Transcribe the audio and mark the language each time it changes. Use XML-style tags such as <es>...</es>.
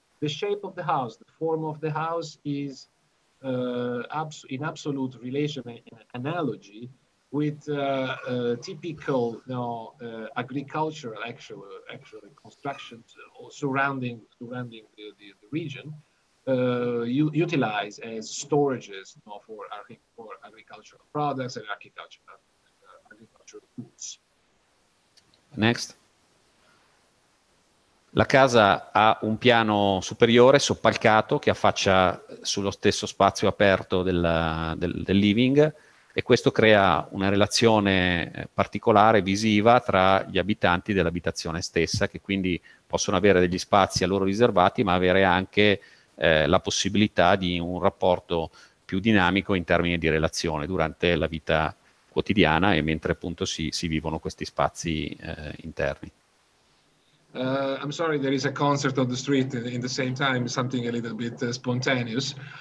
<en>The shape of the house, the form of the house is in absolute relation and analogy with typical agricultural actually constructions surrounding the region utilized as storages for agricultural products and agricultural goods. Next.</en> <it>La casa ha un piano superiore soppalcato che affaccia sullo stesso spazio aperto del living, e questo crea una relazione particolare visiva tra gli abitanti dell'abitazione stessa, che quindi possono avere degli spazi a loro riservati, ma avere anche la possibilità di un rapporto più dinamico in termini di relazione durante la vita quotidiana e mentre appunto si vivono questi spazi interni.</it> <en>I'm sorry, there is a concert on the street in the same time, something a little bit spontaneous.</en>